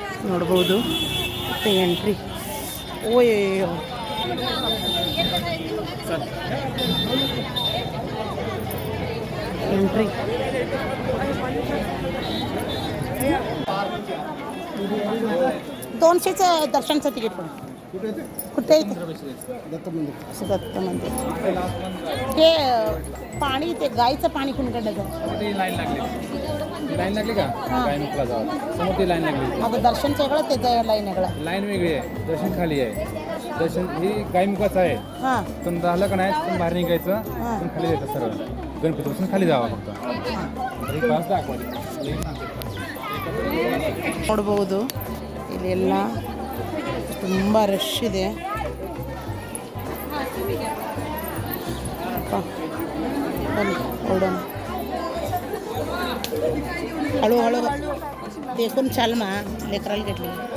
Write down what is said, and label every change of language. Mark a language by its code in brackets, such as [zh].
[kn] ನೋಡ್ಬೋದು ಮತ್ತೆ entry ಓಯ್ಯೋ entry [mr] दोनशेचं दर्शनचं ticket पण कुठे दत्त मंदिर ते पाणी ते गायचं पाणी कुणकडे लाईन लागली का गायमुखला जावं समोर ती लाईन लागली अगं दर्शनचं वेगळं त्याचं लाईन वेगळं लाईन वेगळी आहे दर्शन खाली आहे दर्शन ही गायमुखाचं आहे हां पण झालं का नाही पण बाहेर निघायचं पण खाली जायचं सरळ गणपतीपासून खाली जावं फक्त तरी पास दाखवा [kn] ನೋಡ್ಬೋದು ಇಲ್ಲೆಲ್ಲ ತುಂಬ ರಶ್ ಇದೆ ಬನ್ನಿ ಹೊರಡೋಣ [mr] हळूहळू देखून चाल मा लेकराला घेतली